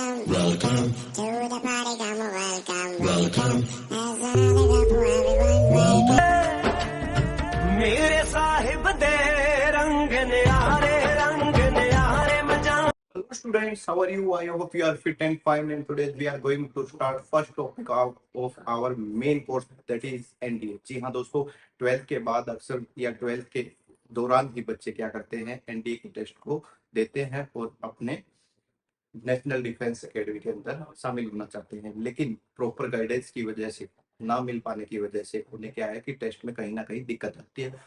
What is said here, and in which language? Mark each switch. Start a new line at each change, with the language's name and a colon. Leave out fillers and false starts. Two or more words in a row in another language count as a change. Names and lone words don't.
English: Welcome to the party, come on, welcome. There's another cup for everyone.
Punjabi: ਮੇਰੇ ਸਾਹਿਬ ਦੇ ਰੰਗ ਨਿਆਰੇ ਮਜ਼ਾ.
English: Hello students, how are you? I hope you are fit and fine, and today we are going to start first topic of our main course, that is NDA.
Hindi: जी हाँ दोस्तों, 12th के बाद अक्सर या 12th के दौरान ही बच्चे क्या करते हैं, एनडीए के टेस्ट को देते हैं और अपने नेशनल डिफेंस एकेडमी के अंदर शामिल होना चाहते हैं, लेकिन
English: proper guidance
Hindi: की वजह से ना मिल पाने की वजह से उन्हें क्या है कि टेस्ट में कहीं ना कहीं दिक्कत आती है।